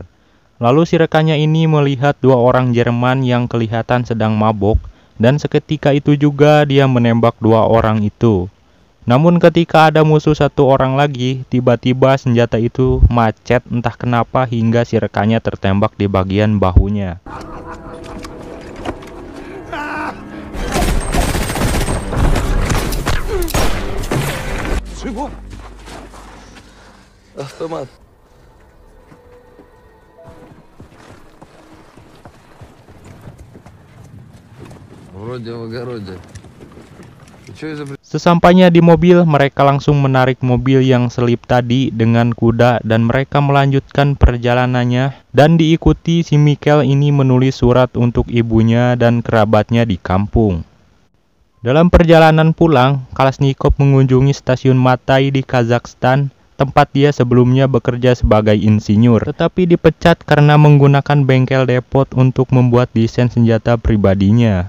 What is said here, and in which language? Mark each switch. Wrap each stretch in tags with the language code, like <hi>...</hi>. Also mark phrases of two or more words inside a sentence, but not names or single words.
<id>Lalu si rekannya ini melihat dua orang Jerman yang kelihatan sedang mabok, dan seketika itu juga dia menembak dua orang itu. Namun ketika ada musuh satu orang lagi, tiba-tiba senjata itu macet entah kenapa hingga si rekannya tertembak di bagian bahunya.</id> <ru>Автомат. Вроде в огороде.</ru> <id>Sesampainya di mobil, mereka langsung menarik mobil yang selip tadi dengan kuda dan mereka melanjutkan perjalanannya, dan diikuti si Mikhail ini menulis surat untuk ibunya dan kerabatnya di kampung. Dalam perjalanan pulang, Kalashnikov mengunjungi stasiun Matai di Kazakhstan, tempat dia sebelumnya bekerja sebagai insinyur, tetapi dipecat karena menggunakan bengkel depot untuk membuat desain senjata pribadinya.</id>